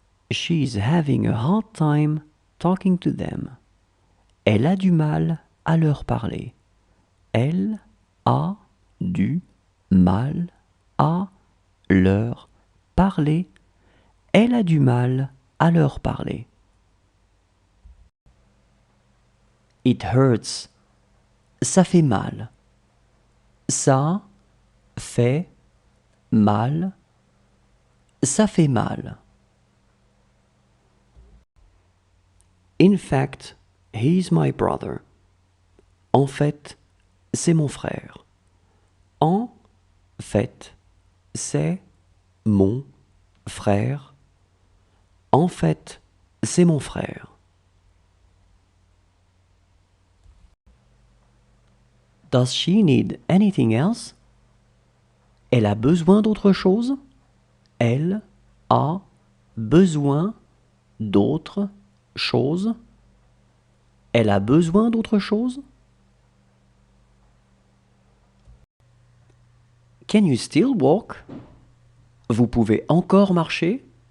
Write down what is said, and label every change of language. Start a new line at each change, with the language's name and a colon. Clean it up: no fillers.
English: She's having a hard time talking to them.
French: Elle a du mal à leur parler. Elle a du mal à leur parler. Elle a du mal à leur parler.
English: It hurts.
French: Ça fait mal. Ça fait mal. Ça fait mal.
English: In fact, he's my brother.
French: En fait, c'est mon frère. En fait, c'est mon frère. En fait, c'est mon frère.
English: Does she need anything else?
French: Elle a besoin d'autre chose? Elle a besoin d'autre chose? Elle a besoin d'autre chose?
English: Can you still walk?
French: Vous pouvez encore marcher?